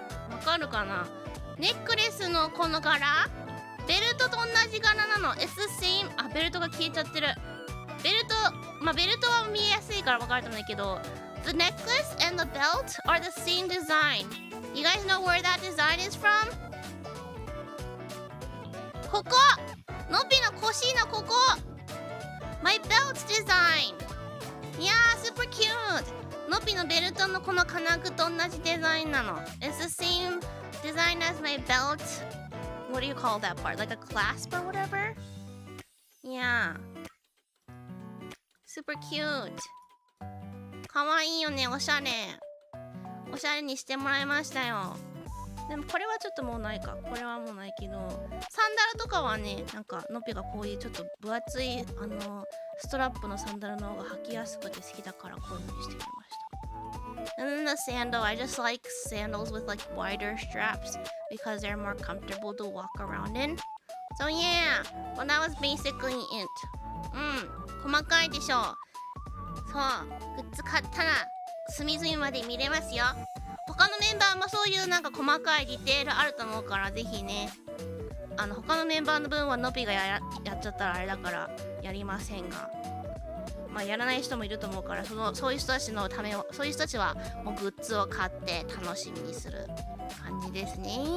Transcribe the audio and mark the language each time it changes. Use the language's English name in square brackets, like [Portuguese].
[Japanese] わかるかな。ネックレスのこの柄ベルトと同じ柄なの。 [English] It's the same。 [Japanese] ベルトが消えちゃってる。ベルトは見えやすいから分かると思うんだけど [English] The necklace and the belt are the same design. You guys know where that design is from? [Japanese] ここのびの腰のここ [English] My belt design. Yeah, super cute. [Japanese] ノピのベルトのこの金具と同じデザインなの。 [English] It's the same design as my belt. What do you call that part? Like a clasp or whatever? Yeah. Super cute. [Japanese] かわいいよね、おしゃれ。おしゃれにしてもらいましたよ。でもこれはちょっともうないか。これはもうないけど、サンダルとかはね、なんかノピがこういうちょっと分厚いストラップのサンダルの方が履きやすくて好きだからこういう風にしてみました。 [English] And then the sandal, I just like sandals with like wider straps because they're more comfortable to walk around in. So yeah, well that was basically it. [Japanese] 細かいでしょ。そう、グッズ買ったら隅々まで見れますよ。他のメンバーもそういうなんか細かいディテールあると思うからぜひね、他のメンバーの分はノピがやっちゃったらあれだからやりませんが、まあやらない人もいると思うから、そういう人たちのためを、そういう人たちはもうグッズを買って楽しみにする感じですね。